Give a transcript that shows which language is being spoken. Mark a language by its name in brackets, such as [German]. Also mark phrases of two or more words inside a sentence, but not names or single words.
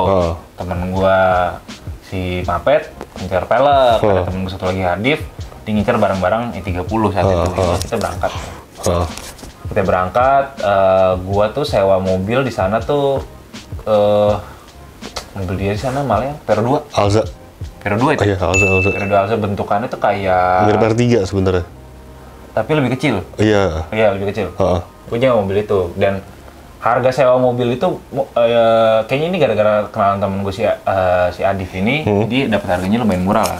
[Indonesian] Temen gue si Mapet ngincer pelek, ada temen gue satu lagi Hadif, dia ngincer barang-barang E30 saat itu. Kita berangkat. Kita berangkat, gue tuh sewa mobil di sana tuh, mobil dia di sana malah yang Vero 2. Alza. Vero 2 itu? Iya, Alza. Vero 2 Alza bentukannya tuh kayak mirip R3 sebenarnya. Tapi lebih kecil. Iya, lebih kecil. Gue nyewa mobil itu, dan harga sewa mobil itu kayaknya ini gara-gara kenalan temen gue si Adif ini, dia dapat harganya lumayan murah lah.